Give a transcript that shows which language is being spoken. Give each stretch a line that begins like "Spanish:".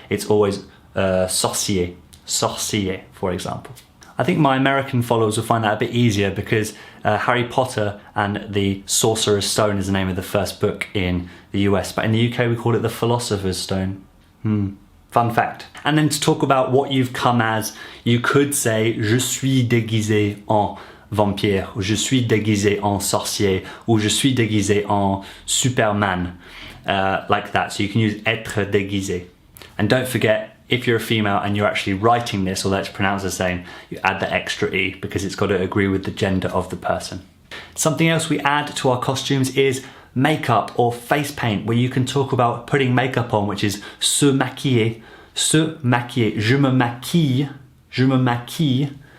English: It's always sorcier, for example. I think my American followers will find that a bit easier because Harry Potter and the Sorcerer's Stone is the name of the first book in the US, but in the UK we call it the Philosopher's Stone. Fun fact. And then to talk about what you've come as, you could say
French: je suis déguisé en vampire, ou je suis déguisé en sorcier, ou je suis déguisé en Superman,
English: like that. So you can use être déguisé. And don't forget, if you're a female and you're actually writing this, although it's pronounced the same, you add the extra E because it's got to agree with the gender of the person. Something else we add to our costumes is makeup or face paint, where you can talk about putting makeup on, which is
French: se maquiller, se maquiller, je me maquille,
English: je me maquille.